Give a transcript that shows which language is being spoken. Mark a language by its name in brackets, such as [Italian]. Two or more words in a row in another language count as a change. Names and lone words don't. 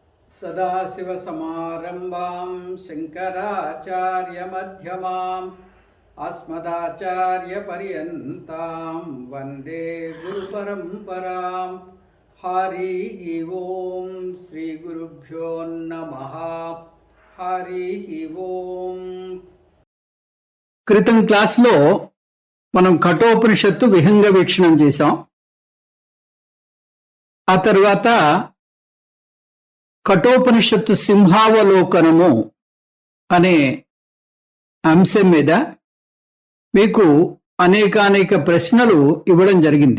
[Sanskrit] सदाशिवसमारम्भां शङ्कराचार्यमध्यमाम् अस्मदाचार्यपर्यन्तां वन्दे गुरुपरम्परां। हरिः ओं श्रीगुरुभ्यो नमः। हरिः ओं। [Telugu] క్రితం క్లాస్లో మనం కఠోపనిషత్తు విహంగ వీక్షణం చేశాం. ఆ తర్వాత కఠోపనిషత్తు సింహావలోకనము అనే అంశం మీద మీకు అనేక ప్రశ్నలు ఇవ్వడం జరిగింది.